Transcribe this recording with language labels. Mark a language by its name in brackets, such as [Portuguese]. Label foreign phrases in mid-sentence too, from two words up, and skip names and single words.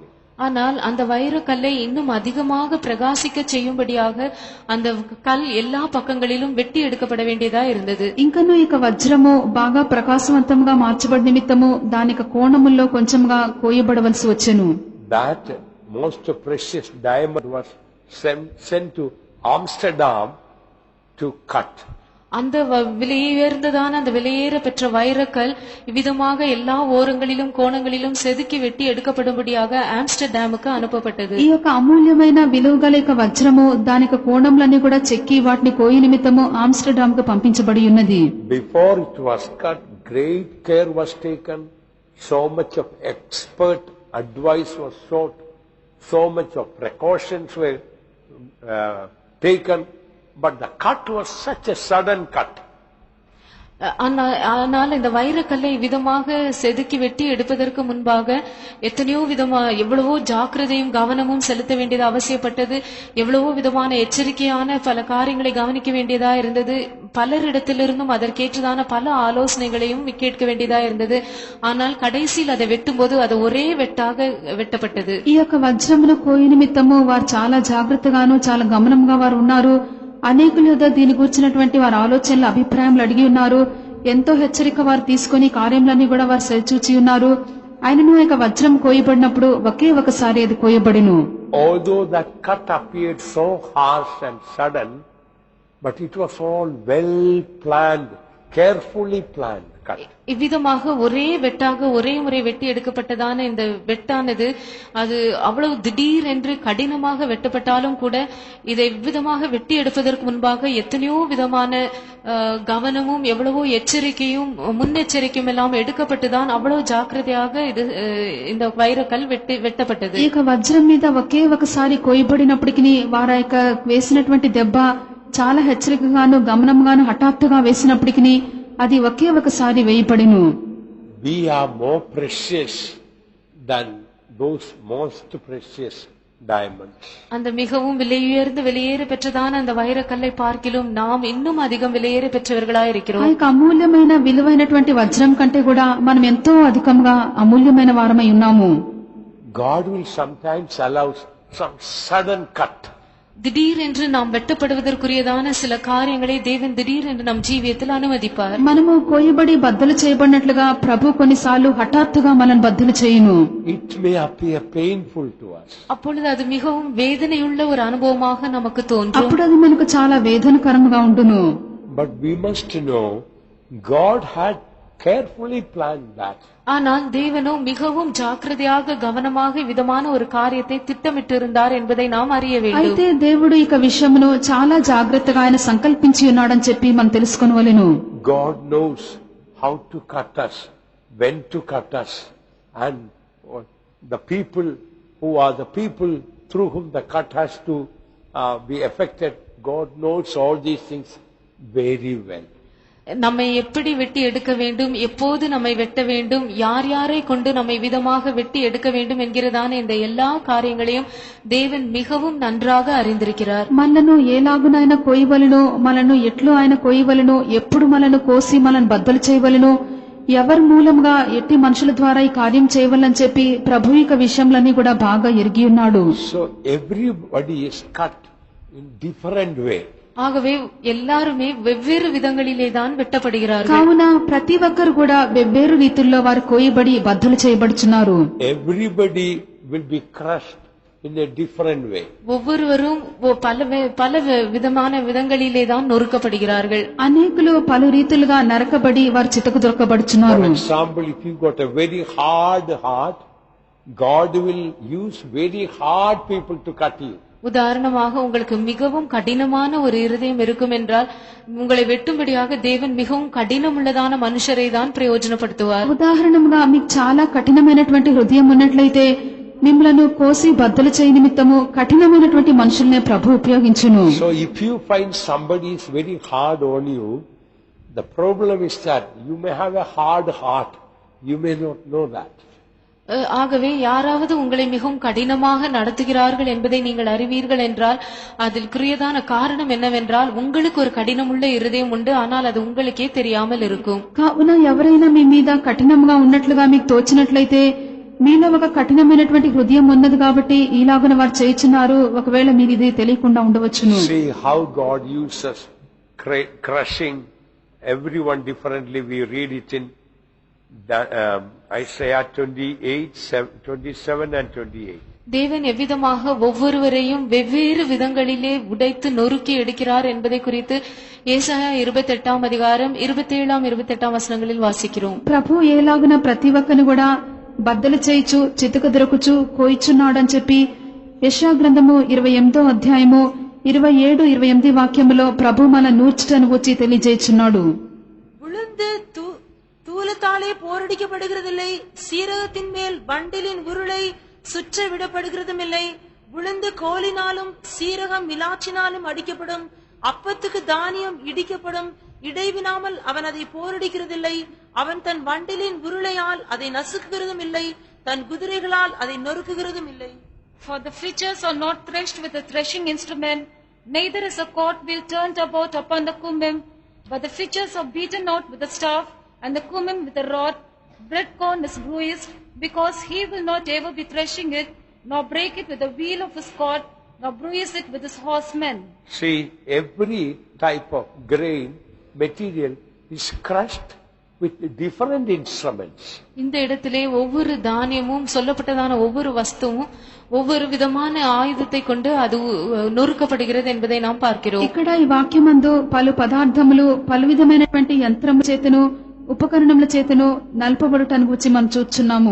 [Tamil] ஆனால் அந்த வைரக்கல்லை இன்னும் அதிகமாக பிரகாசிக்க செய்யும்படியாக அந்த கல் எல்லா பக்கங்களிலும் வெட்டி எடுக்கப்பட வேண்டியதா இருந்தது. [Telugu] ఇంకను ఇక వజ్రము బాగా ప్రకాశవంతంగా మార్చబడి నిమిత్తము దానికి కోణముల్లో కొంచెంగా కోయబడవలసి వచ్చెను. [English] That most precious diamond was sent to Amsterdam to cut. [Tamil] அந்த விலையுயர்ந்ததான அந்த விலையேற பெற்ற வைரக்கல் இவ்விதமாக எல்லா ஓரங்களிலும் கோணங்களிலும் செதுக்கி வெட்டி எடுக்கப்படும்படியாக ஆம்ஸ்டர்டாமுக்கு அனுப்பப்பட்டது. [Telugu] ఈ యొక్క అమూల్యమైన విలువగల వజ్రము దానికి కోణములన్నీ కూడా చెక్కి వాటిని కోయి నిమిత్తము ఆమ్స్టర్డామ్ కు పంపించబడి ఉన్నది. [English] Before it was cut, great care was taken. So much of expert advice was sought. So much of precautions were taken. But the cut was such a sudden cut. [Tamil] ஆனால் இந்த வைரக்கல்லை விதமாக செதுக்கி வெட்டி எடுப்பதற்கு முன்பாக எத்தனையோ எவ்வளவோ ஜாக்கிரதையும் கவனமும் செலுத்த வேண்டியது அவசியப்பட்டது. எவ்வளவோ விதமான எச்சரிக்கையான பல காரியங்களை கவனிக்க வேண்டியதா இருந்தது. பலரிடத்திலிருந்தும் அதற்கேற்றதான பல ஆலோசனைகளையும் கேட்க வேண்டியதா இருந்தது. ஆனால் கடைசியில் அதை வெட்டும் போது அது ஒரே வெட்டாக வெட்டப்பட்டது. [Telugu] ఈ యొక్క వజ్రమును కోయి నిమిత్తము వారు చాలా జాగ్రత్తగాను చాలా గమనంగా వారు ఉన్నారు. అనేకుల దీని గురించినటువంటి వారి ఆలోచనలు అభిప్రాయాలు అడిగి ఉన్నారు. ఎంతో హెచ్చరిక వారు తీసుకుని కార్యములన్నీ కూడా వారు సరిచూచి ఉన్నారు. ఆయనను యొక్క వజ్రం కోయబడినప్పుడు ఒకే ఒకసారి అది కోయబడిను. [English] Although that cut appeared so harsh and sudden, but it was all well planned, carefully planned cut. [Tamil] இவ்விதமாக ஒரே வெட்டாக ஒரே முறை வெட்டி எடுக்கப்பட்டதான இந்த வெட்டானது அது அவ்வளவு திடீர் என்று கடினமாக வெட்டப்பட்டாலும் கூட இதை இவ்விதமாக வெட்டி எடுப்பதற்கு முன்பாக எத்தனையோ விதமான கவனமும் எவ்வளவோ எச்சரிக்கையும் முன்னெச்சரிக்கையும் எல்லாம் எடுக்கப்பட்டுதான் அவ்வளவு ஜாக்கிரதையாக இது இந்த வைரக்கல் வெட்டப்பட்டது. [Telugu] ఈ యొక్క వజ్రం మీద ఒకే ఒకసారి కోయబడినప్పటికీ వారి యొక్క వేసినటువంటి దెబ్బ చాలా హెచ్చరికగాను గమనంగాను హఠాత్తుగా వేసినప్పటికీ అది ఒకే ఒకసారి వేయబడిను. [English] We are more precious than those most precious diamonds. [Tamil] அந்த மிகவும் விலையுயர்ந்த விலையேற பெற்றதான அந்த வைரக்கல்லை பார்க்கிலும் நாம் இன்னும் அதிகம் விலையேற பெற்றவர்களாய் இருக்கிறோம். [Telugu] ఆ యొక్క అమూల్యమైన విలువైనటువంటి వజ్రం కంటే కూడా మనం ఎంతో అధికంగా అమూల్యమైన వారమై ఉన్నాము. [English] God will sometimes allow some sudden cut. [Tamil] திடீர் என்று நாம் வெட்டப்படுவதற்குரியதான சில காரியங்களை தேவன் திடீர் என்று நம் ஜீவியத்தில் அனுமதிப்பார். [Telugu] మనము కోయబడి బద్దలు చేయబడినట్లుగా ప్రభు కొన్నిసార్లు హఠాత్తుగా మనల్ని బద్దలు చేయును. [English] It may appear painful to us. [Tamil] அப்பொழுது அது மிகவும் வேதனையுள்ள ஒரு அனுபவமாக நமக்கு தோன்றும். [Telugu] అప్పుడు అది మనకు చాలా వేదనకరంగా ఉండును. [English] But we must know God had carefully planned that. [Tamil] ஆனால் தேவனோ மிகவும் ஜாக்கிரதையாக கவனமாக விதமான ஒரு காரியத்தை திட்டமிட்டிருந்தார் என்பதை நாம் அறிய வேண்டும். [Telugu] అయితే దేవుడు ఈ విషయమును చాలా జాగ్రత్తగా ఆయన సంకల్పించి ఉన్నాడని చెప్పి మనం తెలుసుకోవలెను. [English] God knows how to cut us, when to cut us, and the people who are the people through whom the cut has to be affected. God knows all these things very well. [Tamil] நம்மை எப்படி வெட்டி எடுக்க வேண்டும், எப்போது நம்மை வெட்ட வேண்டும், யார் யாரை கொண்டு நம்மை விதமாக வெட்டி எடுக்க வேண்டும் என்கிறதான இந்த எல்லா காரியங்களையும் தேவன் மிகவும் நன்றாக அறிந்திருக்கிறார். [Telugu] మనను ఏలాగునైనా కోయవలెను, మనను ఎట్లు ఆయన కోయవలెను, ఎప్పుడు మనను కోసి మనను బద్దలు చేయవలెను, ఎవరి మూలంగా ఎట్టి మనుషుల ద్వారా ఈ కార్యం చేయవలని చెప్పి ప్రభు ఇక విషయంలన్నీ కూడా బాగా ఎరిగి ఉన్నాడు. [English] So everybody is cut in different way. [Tamil] ஆகவே எல்லாருமே வெவ்வேறு விதங்களிலே தான் வெட்டப்படுகிறார்கள். [Telugu] కావున ప్రతి ఒక్కరు కూడా వెవ్వేరు రీతుల్లో వారు కోయబడి బద్దలు చేయబడుచున్నారు. [English] Everybody will be crushed in a different way. [Tamil] ஒவ்வொருவரும் பல விதமான விதங்களிலே தான் நொறுக்கப்படுகிறார்கள். [Telugu] అనేకులు పలు రీతులుగా నరకబడి వారు చితకు దొరకబడుచున్నారు. [English] For example, if you got a very hard heart, God will use very hard people to cut you. [Tamil] உதாரணமாக உங்களுக்கு மிகவும் கடினமான ஒரு இருதயம் இருக்கும் என்றால் உங்களை வெட்டும்படியாக தேவன் மிகவும் கடினமுள்ளதான மனுஷரை தான் பிரயோஜனப்படுத்துவார். [Telugu] ఉదాహరణగా మీకు చాలా కఠినమైనటువంటి హృదయం ఉన్నట్లయితే మిమ్మలను కోసి బద్దలు చేయ నిమిత్తము కఠినమైనటువంటి మనుషుల్నే ప్రభు ఉపయోగించును. [English] So if you find somebody is very hard on you, the problem is that you may have a hard heart, you may not know that. [Tamil] ஆகவே யாராவது உங்களை மிகவும் கடினமாக நடத்துகிறார்கள் என்பதை நீங்கள் அறிவீர்கள் என்றால் அதில் குறியதான காரணம் என்னவென்றால் உங்களுக்கு ஒரு கடினமுள்ள இருதயம் உண்டு, ஆனால் அது உங்களுக்கே தெரியாமல் இருக்கும். [Telugu] కావున ఎవరైనా మీ మీద కఠినంగా ఉన్నట్లుగా మీకు తోచినట్లయితే మీలో ఒక కఠినమైనటువంటి హృదయం ఉన్నది కాబట్టి ఈలాగున వారు చేయుచున్నారు, ఒకవేళ మీరు ఇది తెలియకుండా ఉండవచ్చును. [English] See how God uses crushing everyone differently. We read it in Isaiah 27 and 28. [Tamil] தேவன் எவ்விதமாக ஒவ்வொருவரையும் வெவ்வேறு விதங்களிலே உடைத்து நொறுக்கி எடுக்கிறார் என்பதை குறித்து ஏசாயா 28 அதிகாரம் 27 28 వచనங்களில் வாசிக்கிறோம். [Telugu] ప్రభు ఏలాగున ప్రతి ఒక్కరిని కూడా బద్దలు చేయుచు చితుకు దొరకుచు కోయిచున్నాడని చెప్పి యెషయా గ్రంథము 28వ అధ్యాయము 27 28 వాక్యములో ప్రభు మన నూర్చుటను వచ్చి తెలియజేయుచున్నాడు. [Tamil] விழுந்து தூலத்தாலே போரடிக்கப்படுகிறதில்லை, சீரகத்தின் மேல் வண்டிலின் உருளை சுற்ற விடப்படுகிறதும் இல்லை. விழுந்து கோலினாலும் சீரகம் மிலாச்சினாலும் அடிக்கப்படும், அப்பத்துக்கு தானியம் இடிக்கப்படும், இடைவினாமல் அவன் அதை போரடிக்கிறதில்லை. அவன் தன் வண்டிலின் உருளையால் அதை நசுக்குகிறதும் இல்லை, தன் குதிரைகளால் அதை நொறுக்குகிறதும் இல்லை. [English] For the flitches are not threshed with a threshing instrument, neither is a cart wheel turned about upon the cummim, but the flitches are beaten out with a staff, and the cummim with a rod. Bread corn is bruised, because he will not ever be threshing it, nor break it with the wheel of his cart, nor bruise it with his horsemen. See, every type of grain material is crushed with different instruments. [Tamil] இந்த இடத்திலே ஒவ்வொரு தானியமும் சொல்லப்பட்டதான ஒவ்வொரு வஸ்துவும் ஒவ்வொரு விதமான ஆயுதத்தை கொண்டு அது நொறுக்கப்படுகிறது என்பதை நாம் பார்க்கிறோம். [Telugu] ఇక్కడ ఈ వాక్యమందు పలు పదార్థములు పలు విధమైనటువంటి యంత్రము చేతను ఉపకరణముల చేతను నల్పబడుటను గురించి మనం చూస్తున్నాము.